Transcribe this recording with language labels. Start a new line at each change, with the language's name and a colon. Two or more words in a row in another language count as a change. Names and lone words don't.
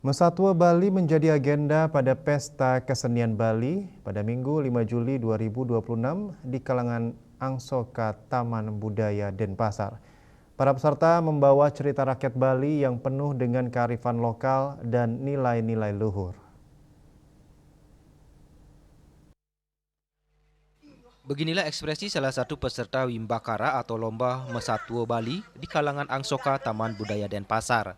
Indonesian: Mesatwa Bali menjadi agenda pada Pesta Kesenian Bali pada Minggu 5 Juli 2026 di kalangan Angsoka Taman Budaya Denpasar. Para peserta membawa cerita rakyat Bali yang penuh dengan kearifan lokal dan nilai-nilai luhur. Beginilah ekspresi salah satu peserta Wimbakara atau Lomba Mesatwa Bali di kalangan Angsoka Taman Budaya Denpasar.